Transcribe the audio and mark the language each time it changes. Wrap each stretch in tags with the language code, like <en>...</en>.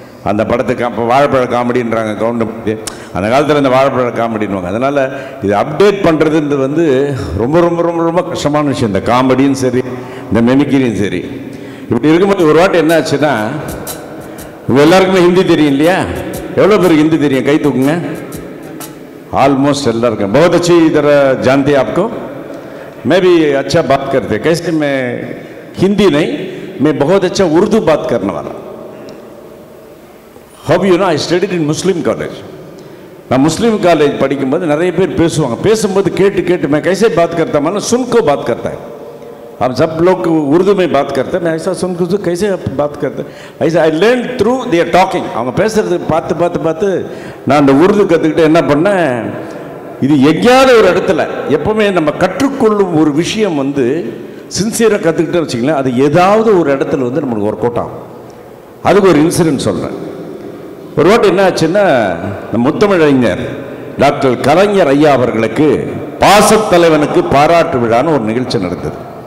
<ta>அந்த படத்துக்கு அப்போ வாழைப்பழ காமெடின்றாங்க கவுண்ட். அந்த காலத்தில் இந்த வாழைப்பழ காமெடின்வாங்க. அதனால் இது அப்டேட் பண்ணுறது ரொம்ப ரொம்ப ரொம்ப ரொம்ப கஷ்டமான விஷயம். இந்த காமெடியும் சரி, இந்த மெமிக்ரியும் சரி. இப்படி இருக்கும்போது ஒரு வாட்டி என்ன ஆச்சுன்னா, இவங்க எல்லாருக்குமே ஹிந்தி தெரியும் இல்லையா? எவ்வளோ பேருக்கு ஹிந்தி தெரியும்? கை தூக்குங்க. ஆல்மோஸ்ட் எல்லாருக்கும்.</ta> <hi>बहुत अच्छी तरह जानते हैं आपको. मैं भी अच्छा बात करते. कैसे मैं हिंदी नहीं, मैं बहुत अच्छा उर्दू बात करने वाला.</hi> <en>How you know I studied in Muslim college.</en> <ta>நான் முஸ்லீம் காலேஜ் படிக்கும்போது நிறைய பேர் பேசுவாங்க. பேசும்போது கேட்டு</ta> <hi>मैं कैसे बात करता हूँ, सुनको बात करता है. अब सब लोग उर्दू में बात करते हैं, मैं ऐसा सुनको कैसे बात करते हैं, ऐसा</hi> <en>I learn through their talking.</en> <ta>அவங்க பேசுறது பார்த்து நான் அந்த உருது கற்றுக்கிட்டு என்ன பண்ணேன், இது எங்கேயாவது ஒரு இடத்துல எப்பவுமே நம்ம கற்றுக்கொள்ளும் ஒரு விஷயம் சின்சியராக கற்றுக்கிட்டே வச்சிங்களேன், அது ஏதாவது ஒரு இடத்துல நம்மளுக்கு ஒர்க் அவுட் ஆகும். அதுக்கு ஒரு இன்சிடென்ட் சொல்கிறேன். ஒரு வாட்டி என்ன ஆச்சுன்னா, நம்ம முத்தமிழறிஞர் டாக்டர் கலைஞர் ஐயா அவர்களுக்கு பாசத்தலைவனுக்கு பாராட்டு விழான்னு ஒரு நிகழ்ச்சி நடந்தது.</ta>